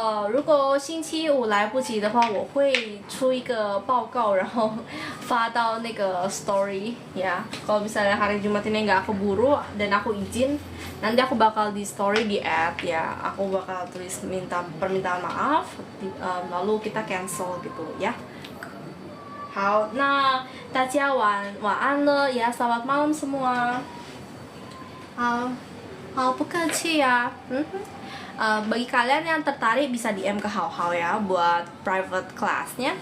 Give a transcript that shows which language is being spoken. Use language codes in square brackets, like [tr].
[zh] 如果星期五来不及的话，我会出一个报告，然后发到那个 story ya. [id] Kalau misalnya hari Jumat ini nggak keburu dan aku izin, nanti aku bakal di story di add ya. Aku bakal tulis permintaan maaf, lalu kita cancel gitu ya. [zh] 好，那大家晚安了呀， [id] selamat malam semua。 [zh] 好，不客气呀。 [id] bagi kalian yang tertarik bisa DM ke Hao ya buat private classnya.